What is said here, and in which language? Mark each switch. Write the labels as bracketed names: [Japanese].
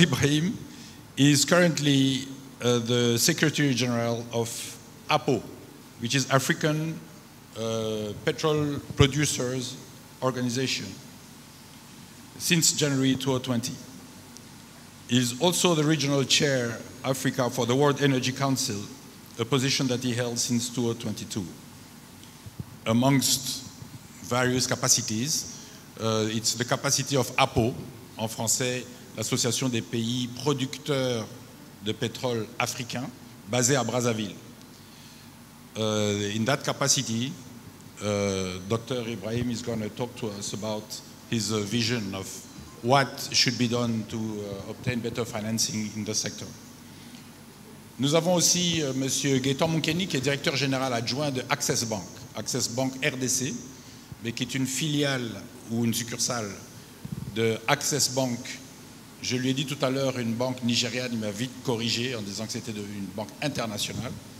[English] Ibrahim is currently the Secretary General of APO, which is African Petrol Producers Organization, since January 2020. He is also the Regional Chair, Africa, for the World Energy Council, a position that he held since 2022. Amongst various capacities, it's the capacity of APO, [French] en français, l'Association des pays producteurs de pétrole africains, basée à Brazzaville. In that capacity, Dr. Ibrahim is going to talk to us about his vision of what should be done to obtain better financing in the sector. Nous avons aussi M. Gaëtan Monkeni, qui est directeur général adjoint de Access Bank RDC, mais qui est une filiale ou une succursale de Access Bank. Je lui ai dit tout à l'heure une banque nigériane, il m'a vite corrigé en disant que c'était une banque internationale.